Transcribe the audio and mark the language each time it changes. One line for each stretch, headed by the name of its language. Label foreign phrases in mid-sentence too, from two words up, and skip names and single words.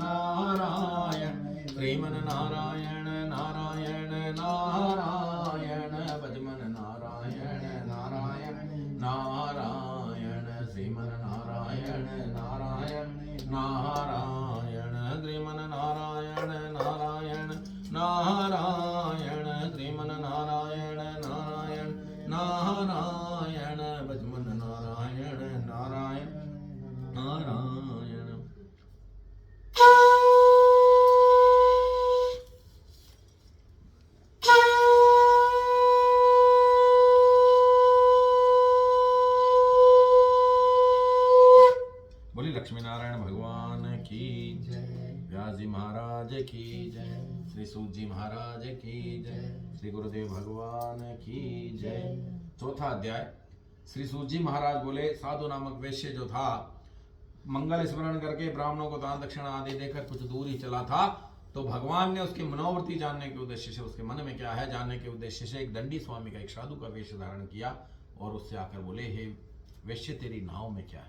Hindi: नारायण, श्रीमन नारायण नारायण नारायण, भजमन नारायण नारायण नारायण, श्रीमन नारायण नारायण नारायण, श्रीमन नारायण नारायण नारायण, श्रीमन नारायण नारायण नारायण, भजमन नारायण नारायण नारायण। बोली लक्ष्मी नारायण भगवान की जय। व्यास जी महाराज की जय। श्री सूत जी महाराज की जय। श्री गुरुदेव भगवान की जय। चौथा अध्याय। श्री सूत जी महाराज बोले, साधु नामक वैश्य जो था मंगल स्मरण करके ब्राह्मणों को दान दक्षिणा आदि देकर कुछ दूर ही चला था, तो भगवान ने उसकी मनोवृत्ति जानने के उद्देश्य से, उसके मन में क्या है जानने के उद्देश्य से एक दंडी स्वामी का, एक साधु का वेश धारण किया और उससे आकर बोले, हे वैश्य, तेरी नाव में क्या है?